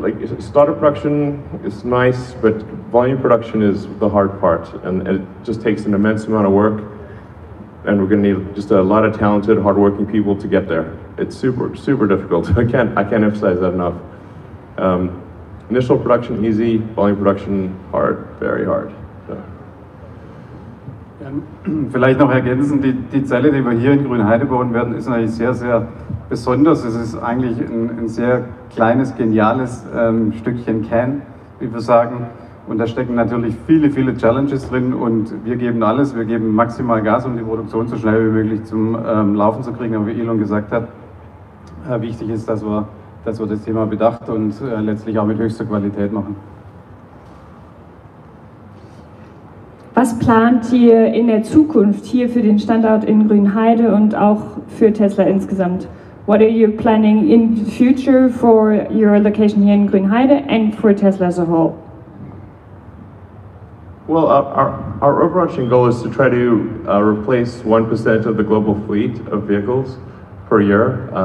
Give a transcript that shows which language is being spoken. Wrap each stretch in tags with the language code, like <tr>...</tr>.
<en>Like, startup production is nice, but volume production is the hard part, and it just takes an immense amount of work. And we're going to need just a lot of talented, hardworking people to get there. It's super, super difficult. I can't emphasize that enough. Initial production easy, volume production hard, very hard. So.</en> <de>Vielleicht noch ergänzend, die Zelle, die wir hier in Grünheide bauen werden, ist eigentlich sehr, sehr besonders. Es ist eigentlich ein sehr kleines, geniales Stückchen Can, wie wir sagen. Und da stecken natürlich viele, viele Challenges drin und wir geben alles, wir geben maximal Gas, um die Produktion so schnell wie möglich zum Laufen zu kriegen. Aber wie Elon gesagt hat, wichtig ist, dass wir das Thema bedacht und letztlich auch mit höchster Qualität machen. Was plant ihr in der Zukunft hier für den Standort in Grünheide und auch für Tesla insgesamt?</de> <en>What are you planning in the future for your location here in Grünheide and for Tesla as a whole? Well, our overarching goal is to try to replace 1% of the global fleet of vehicles per year.</en>